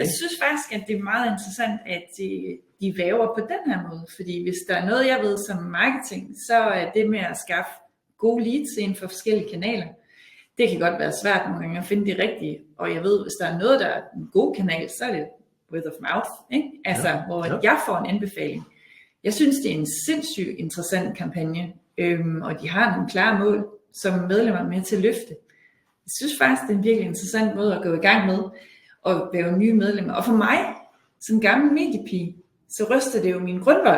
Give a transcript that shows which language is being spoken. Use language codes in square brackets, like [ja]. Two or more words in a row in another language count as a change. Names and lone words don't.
[da] Jeg synes faktisk, at det er meget interessant, at de væver på den her måde. Fordi hvis der er noget, jeg ved som marketing, så er det med at skaffe gode leads inden for forskellige kanaler. Det kan godt være svært nogle gange at finde de rigtige. Og jeg ved, hvis der er noget, der er en god kanal, så er det [en] word of mouth. [da] Ikke? Altså, hvor jeg får en anbefaling. Jeg synes, det er en sindssygt interessant kampagne. Og de har nogle klare mål, som medlemmer er med til at løfte. Jeg synes faktisk, det er en virkelig interessant måde at gå i gang med. Og være nye medlemmer. Og for mig, som gammel mediepige, så ryster det jo min grundvold.